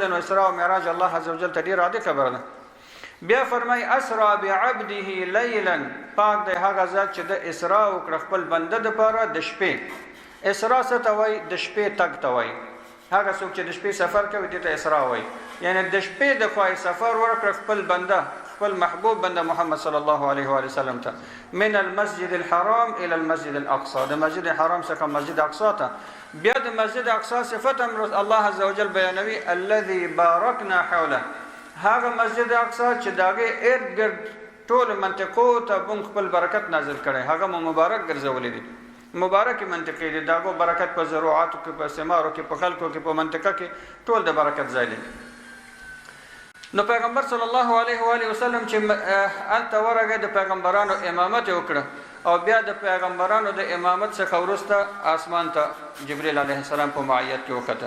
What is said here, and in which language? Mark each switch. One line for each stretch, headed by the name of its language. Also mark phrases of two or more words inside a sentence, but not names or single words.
Pashto: نو اسراء او معراج الله
Arabic: عز وجل
Pashto: ته ډیر عادي خبره ده. بیا فرمای
Arabic: اسرا بعبده لیلا،
Pashto: پاک دی هغه ذات چې د اسراء وکړ خپل بنده د پاره د شپې. اسراء څه ته وایي؟ د شپې تګ ته وایي. هغه څوک چې د شپې سفر کوي دې ته اسراء وایي. یعنی د شپې د خوا سفر ورکړ خپل بنده، خپل محبوب بنده محمد
Arabic: صلی الله علیه و آله وسلم
Pashto: ته،
Arabic: من المسجد الحرام الى المسجد الاقصى،
Pashto: د مسجد حرام څخه مسجد اقصی ته. بیا د مسجد اقصی صفت هم الله
Arabic: عز وجل
Pashto: بیانوي،
Arabic: الذي باركنا حوله،
Pashto: هغه مسجد اقصی چې داغه ارد گرد ټول منطقو ته بون خپل برکت نازل کړي، هغه مبارک ګرځولې دي. مبارک منطقې دي، داغه برکت په زراعتو کې، په ثمارو کې، په خلکو کې، په منطقه کې ټول د برکت ځای دي. نو پیغمبر
Arabic: صلی الله علیه و آله وسلم
Pashto: چې انته ورغه د پیغمبرانو امامت وکړه، او بیا د پیغمبرانو د امامت څخه ورسته اسمان ته جبرئیل
Arabic: علیه السلام
Pashto: په معیت کې وکړه.